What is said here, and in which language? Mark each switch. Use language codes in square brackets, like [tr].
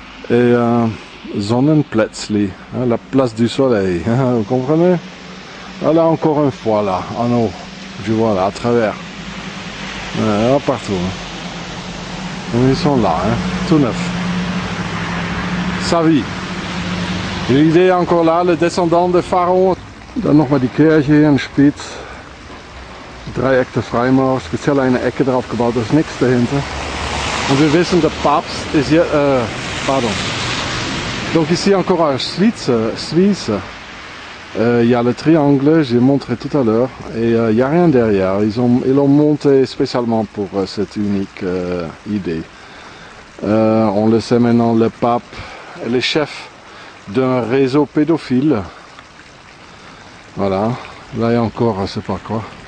[fr] Et Sonnenplätzli, hein, la place du soleil, hein, vous comprenez? Voilà encore une fois là, en haut, je vois là, à travers. Là, partout. Hein. Ils sont là, hein, tout neuf. Ça vit. L'idée encore là, le descendant de Pharaon. [de] Dan nochmal die Kirche hier in Spitz. Dreieck der Freimauer, speziell eine Ecke drauf gebaut, da ist nichts dahinter. Und wir wissen, der Papst ist hier, pardon. [fr] Donc ici encore en Suisse. Il y a le triangle, j'ai montré tout à l'heure, et il n'y a rien derrière. Ils l'ont monté spécialement pour cette unique idée. On le sait maintenant, le pape elle est chef d'un réseau pédophile. Voilà, là il y a encore, je sais pas quoi.